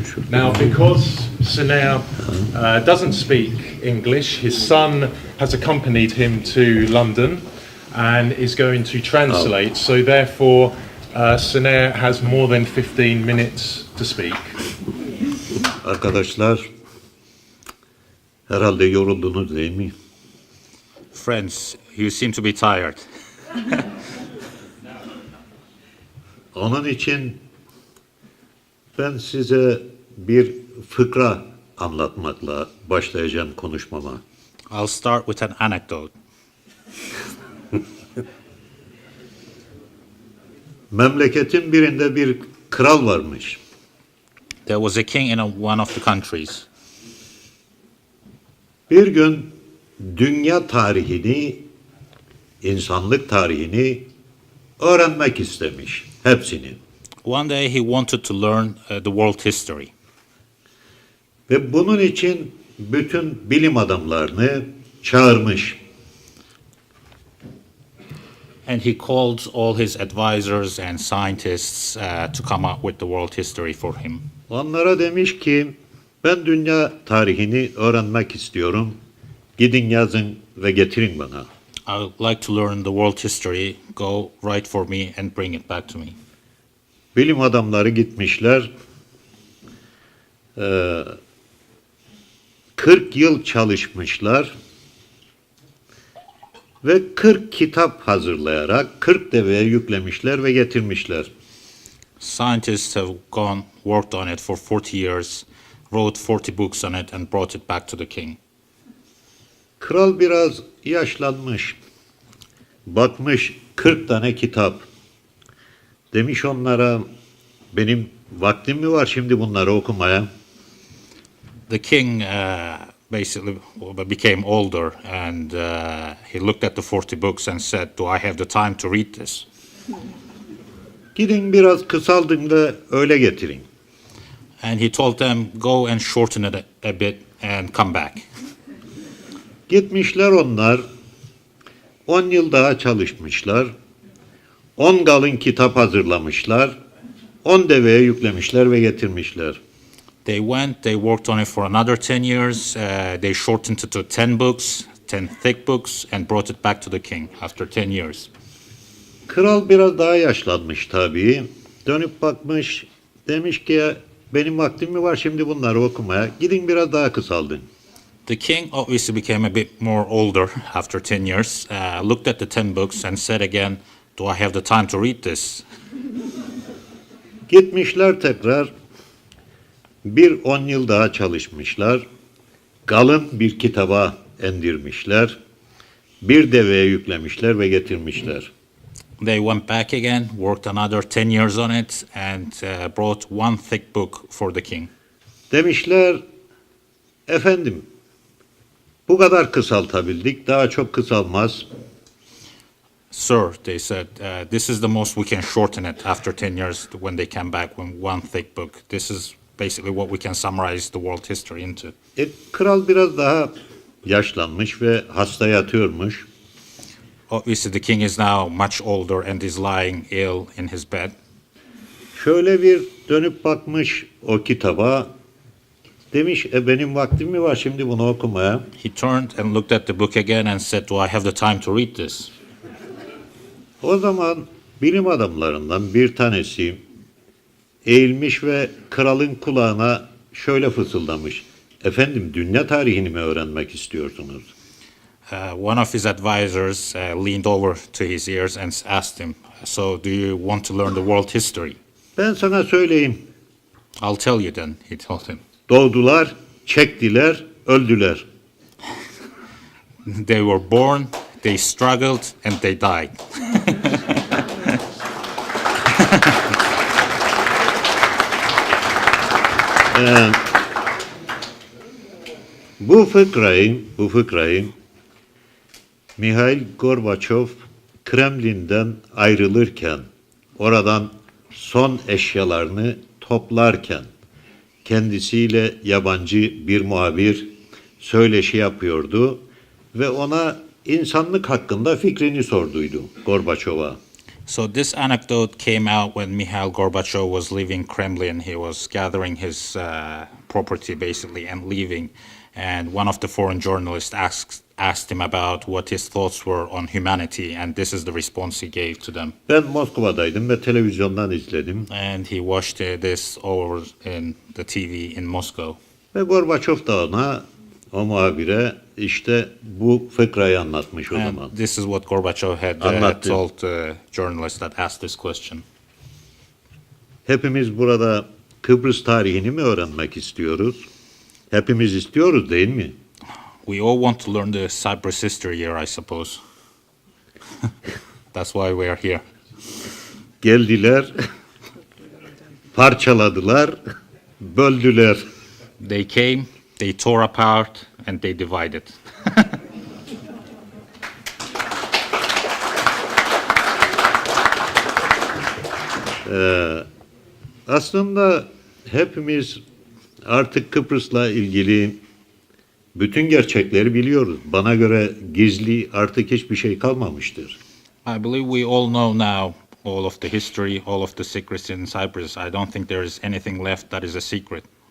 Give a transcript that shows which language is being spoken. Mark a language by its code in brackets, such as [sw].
[en] Now, because Sinead doesn't speak English, his son has accompanied him to London and is going to translate, so therefore Sinead has more than 15 minutes to speak. [tr] Arkadaşlar, herhalde yoruldunuz değil mi? [en] Friends, you seem to be tired. [tr] Onun için ben size bir fıkra anlatmakla başlayacağım konuşmama. [en] I'll start with an anecdote. [tr] Memleketin birinde bir kral varmış. [en] There was a king in one of the countries. [tr] Bir gün dünya tarihini, insanlık tarihini öğrenmek istemiş, hepsini. [en] One day he wanted to learn the world history. [tr] Ve bunun için bütün bilim adamlarını çağırmış. [en] And he called all his advisors and scientists to come up with the world history for him. [tr] Onlara demiş ki, ben dünya tarihini öğrenmek istiyorum. Gidin yazın ve getirin bana. [en] I would like to learn the world history. Go write for me and bring it back to me. [tr] Bilim adamları gitmişler. 40 yıl çalışmışlar. Ve 40 kitap hazırlayarak 40 deveye yüklemişler ve getirmişler. [en] Scientists have gone, worked on it for 40 years, wrote 40 books on it and brought it back to the king. [tr] Kral biraz yaşlanmış. Bakmış 40 tane kitap. Demiş onlara, benim vaktim mi var şimdi bunları okumaya? [en] The king basically became older and he looked at the 40 books and said, do I have the time to read this? [tr] Gidin biraz kısaldın da öyle getirin. [en] And he told them, go and shorten it a bit and come back. [tr] Gitmişler onlar, 10 yıl daha çalışmışlar, 10 kalın kitap hazırlamışlar, 10 deveye yüklemişler ve getirmişler. [en] They went, they worked on it for another 10 years, they shortened it to 10 books, 10 thick books, and brought it back to the king after 10 years. [tr] Kral biraz daha yaşlanmış tabii, dönüp bakmış, demiş ki benim vaktim mi var şimdi bunları okumaya, gidin biraz daha kısaldın. [en] The king obviously became a bit more older after 10 years, looked at the 10 books and said again, do I have the time to read this? [tr] Gitmişler tekrar, bir 10 yıl daha çalışmışlar, kalın bir kitaba endirmişler, bir deveye yüklemişler ve getirmişler. [en] They went back again, worked another 10 years on it, and brought one thick book for the king. [tr] Demişler, efendim, bu kadar kısaltabildik, daha çok kısalmaz. [en] Sir, they said, this is the most we can shorten it after 10 years when they came back with one thick book. This is basically what we can summarize the world history into. [tr] Kral biraz daha yaşlanmış ve hasta yatıyormuş. [en] Obviously, the king is now much older and is lying ill in his bed. [tr] Şöyle bir dönüp bakmış o kitaba, demiş, benim vaktim mi var şimdi bunu okumaya? [en] He turned and looked at the book again and said, do I have the time to read this? [tr] O zaman Bilim adamlarından bir tanesi eğilmiş ve kralın kulağına şöyle fısıldamış. Efendim, dünya tarihini mi öğrenmek istiyorsunuz? [en] One of his advisors leaned over to his ears and asked him, "So, do you want to learn the world history?" [tr] Ben sana söyleyeyim. [en] I'll tell you then, he told him. [tr] Doğdular, çektiler, öldüler. [en] They were born, they struggled, and they died. [tr] Bu fıkrayı Mihail Gorbaçov Kremlin'den ayrılırken, oradan son eşyalarını toplarken kendisiyle yabancı bir muhabir söyleşi yapıyordu ve ona insanlık hakkında fikrini sorduydu Gorbaçov'a. [en] So this anecdote came out when Mikhail Gorbachev was leaving Kremlin. He was gathering his property basically and leaving. And one of the foreign journalists asked him about what his thoughts were on humanity, and this is the response he gave to them. [tr] Ben Moskova'daydım ve televizyondan izledim. [en] And he watched this over in the TV in Moscow. [tr] Ve Gorbaçov da ona, o muhabire işte bu fıkrayı anlatmış o zaman. [en] And this is what Gorbachev had [tr] Anlattı. [en] told the journalist that asked this question. [tr] Hepimiz burada Kıbrıs tarihini mi öğrenmek istiyoruz? Hepimiz istiyoruz değil mi? [en] We all want to learn the Cyprus history here, I suppose. That's why we are here. [tr] Geldiler, parçaladılar, böldüler. [en] They came, they tore apart, and they divided. [tr] Aslında hepimiz artık Kıbrıs'la ilgili bütün gerçekleri biliyoruz. Bana göre gizli artık hiçbir şey kalmamıştır. [en] I believe we all know now all of the history, all of the secrets in Cyprus. I don't think there is anything left that is a secret.